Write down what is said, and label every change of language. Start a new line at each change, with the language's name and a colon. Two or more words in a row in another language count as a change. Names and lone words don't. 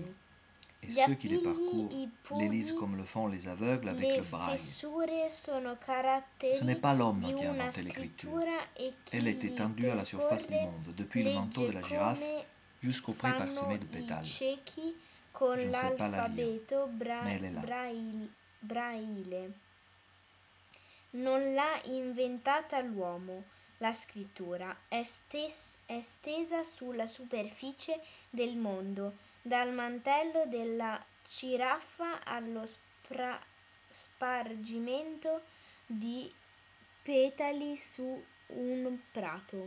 French: Et ceux qui les parcourent les lisent comme le font les aveugles avec le braille. Ce n'est pas l'homme qui a inventé l'écriture. Elle est étendue à la surface du monde, depuis le manteau de la girafe jusqu'au pré parsemé de pétales. Je ne sais pas la lire, mais elle est là. Braille.
Italian: Non l'ha inventata l'uomo, la scrittura è stesa sulla superficie del mondo, dal mantello della giraffa allo spargimento di petali su un prato.